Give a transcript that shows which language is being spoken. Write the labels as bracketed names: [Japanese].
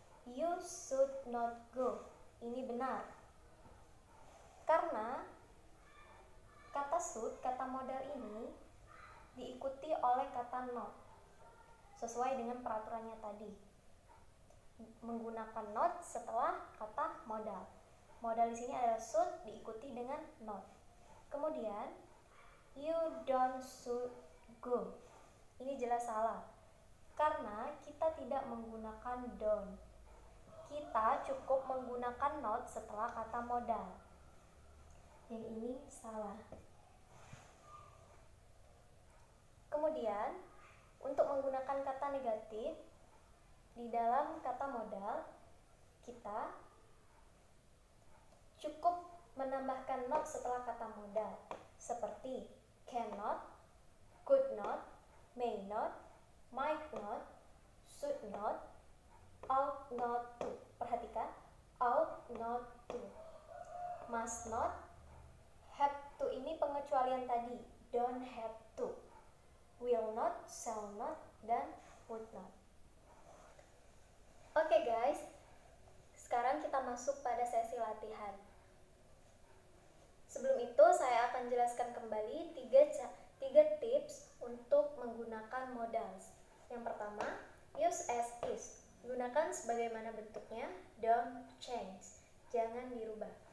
[English] You should not go. [Indonesian] Ini benar. Karena kata should, kata modal ini diikuti oleh kata not. Sesuai dengan peraturannya tadi. Menggunakan not setelah kata modal. Modal di sini adalah should diikuti dengan not. Kemudian [English] you don't should go. [Indonesian] Ini jelas salah. Karena kita tidak menggunakan don't. Kita cukup menggunakan not setelah kata modal. Yang ini salah. Kemudian, untuk menggunakan kata negatif di dalam kata modal, kita cukup menambahkan not setelah kata modal, seperti cannot, could not, may not, might not, should not, ought not to. Perhatikan, ought not to, must not, have to ini pengecualian tadi, don't have to, will not, shall not, dan would not. Oke guys, sekarang kita masuk pada sesi latihan. Sebelum itu saya akan jelaskan kembali 3 tips untuk menggunakan modals. Yang pertama, [English] use as is. [Indonesian] Gunakan sebagaimana bentuknya, [English] don't change. [Indonesian] Jangan dirubah.